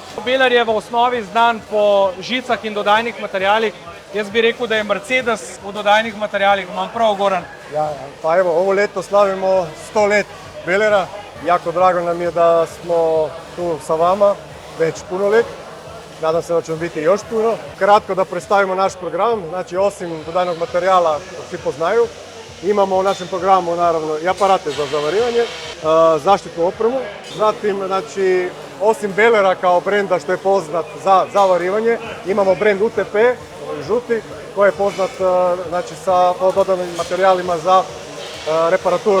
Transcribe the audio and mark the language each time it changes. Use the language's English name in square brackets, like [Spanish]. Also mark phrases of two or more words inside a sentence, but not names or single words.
[Slovenian] Belar je v osnovi znan po žicah in dodajnih materialih. Jaz bi rekel, da je Mercedes v dodajnih materialih. Imam prav, Goran? [Croatian] Ja, pa evo, ovo leto slavimo 100 let Belera. Jako drago nam je da smo tu sa vama već puno let. Nadam se da ćemo biti još puno. Kratko da predstavimo naš program, znači osim dodajnog materijala koji svi poznaju, imamo u našem programu naravno i aparate za zavarivanje, zaštitnu opremu, zatim znači osim Belera kao brenda što je poznat za zavarivanje, imamo brend UTP, žuti, koji je poznat znači sa dodanim materijalima za reparaturu.